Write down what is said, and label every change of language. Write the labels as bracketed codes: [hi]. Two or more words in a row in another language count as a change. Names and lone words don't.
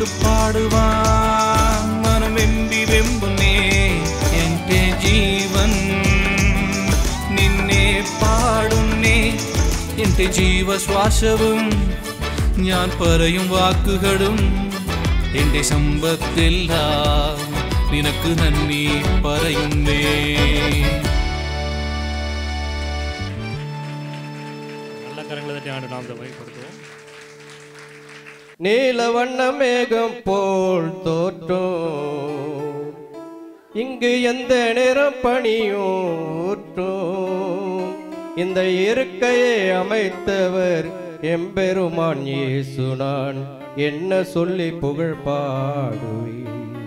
[ml] പാടുവാൻ മനം വെമ്പി വെമ്പുന്നേ എന്റെ ജീവൻ നിന്നെ പാടുന്നേ എന്റെ ജീവശ്വാസവും ഞാൻ പറയും വാക്കുകളും എന്റെ സമ്പത്തെല്ലാം നിനക്ക് നന്ദി പറയുന്നേ [ta] நீலவண்ண மேகம் போல் தோற்றும் இங்கு எந்த நேரம் பணியும் ஊற்றும் இந்த இருக்கையை அமைத்தவர் எம்பெருமான் இயேசு நான் என்ன சொல்லி புகழ் பாடுவேன்